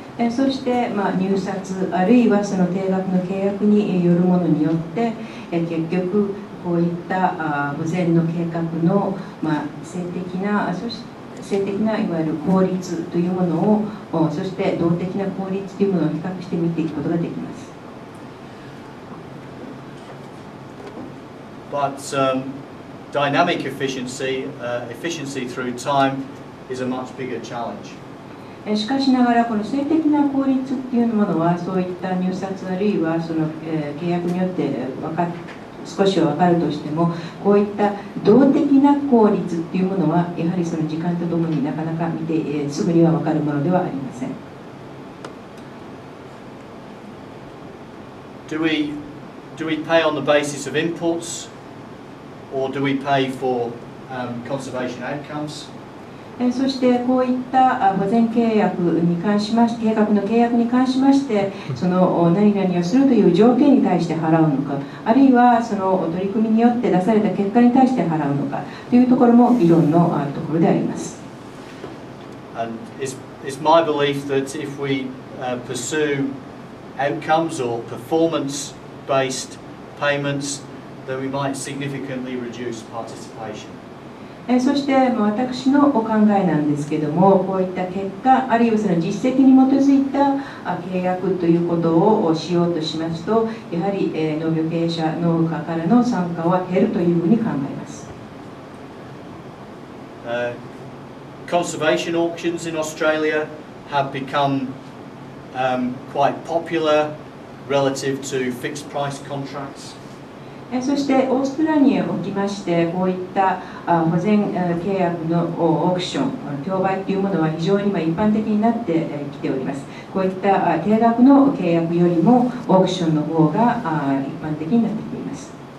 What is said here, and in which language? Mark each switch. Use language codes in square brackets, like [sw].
[ja] そして入札あるいはその定額の契約によるものによって結局こういった保全の計画の性的ないわゆる効率というものをそして動的な効率というものを比較して見ていくことができます。 [en] But dynamic efficiency through time is a much bigger challenge. [ja] しかしながらこの性的な効率というものはそういった入札あるいはその契約によって少しは分かるとしても、こういった動的な効率っていうものはやはりその時間とともになかなか見て、すぐには分かるものではありません。 [en] Do we pay on the basis of inputs, or do we pay for conservation outcomes? [ja] そしてこういった保全契約に関しまして、計画の契約に関しまして、その何々をするという条件に対して払うのか、あるいはその取り組みによって出された結果に対して払うのかというところも議論のあるところであります。 [en] And it's my belief that if we pursue outcomes or performance-based payments, then we might significantly reduce participation. [ja] そして私のお考えなんですけども、こういった結果あるいはその実績に基づいた契約ということをしようとしますと、やはり農業経営者、農家からの参加は減るというふうに考えます。 [en] Conservation auctions in Australia have become quite popular relative to fixed price contracts. [ja] そしてオーストラリアにおきまして、こういった保全契約のオークション、競売というものは非常に一般的になってきております。こういった定額の契約よりもオークションの方が一般的になってきています。